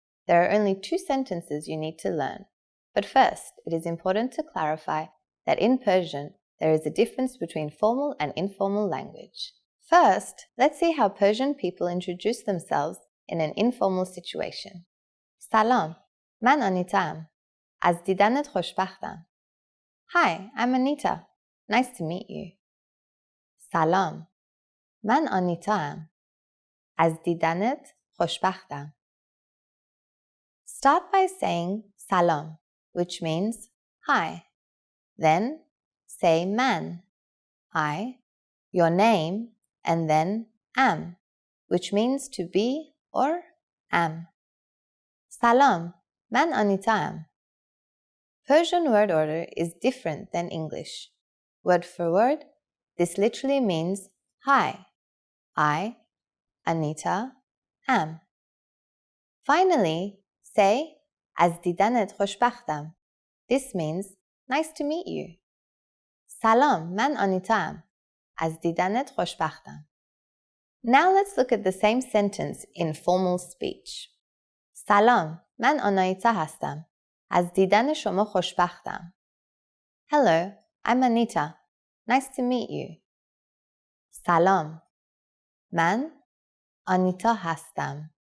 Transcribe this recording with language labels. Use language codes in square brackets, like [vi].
[en] There are only 2 sentences you need to learn. But first, it is important to clarify that in Persian, there is a difference between formal and informal language. First, let's see how Persian people introduce themselves in an informal situation. [fa] Salam, man Anitam. Az didanat khoshbakhtam. [en] Hi, I'm Anita. Nice to meet you. [fa] Salam, man Anitam. Az didanat khoshbakhtam. [en] Start by saying salam, which means hi. Then say man, I, your name, and then am, which means to be or am. [fa] Salam, man Anita am. [en] Persian word order is different than English. Word for word, this literally means hi, I, Anita, am. Finally, say, [fa] az didanat khoshbakhtam. [en] This means, nice to meet you. [fa] Salam, man Anita am. Az didanat khoshbakhtam. [en] Now let's look at the same sentence in formal speech. [fa] Salam, man Anita hastam. Az didan shoma khoshbakhtam. [en] Hello, I'm Anita. Nice to meet you. [fa] Salam, man Anita hastam.